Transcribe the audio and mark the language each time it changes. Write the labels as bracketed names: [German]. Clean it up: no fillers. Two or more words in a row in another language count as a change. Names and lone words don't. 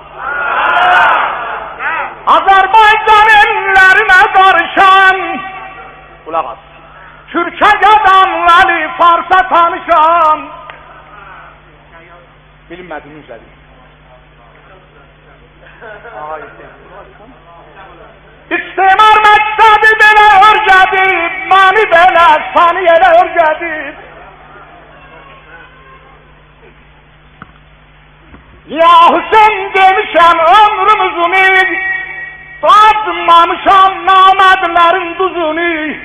[Turkish] Azerbaycan ellerine karışan. Kulak as. Türkçe adamları Fars'a tanışan. Bilinmediğini üzeri. [Azerbaijani] İstemar mektebi belə örgədib, məni belə saniyələ örgədib. Ya Hüseyin demişəm ömrüm uzunu, dadmamışam namədlərin duzunu.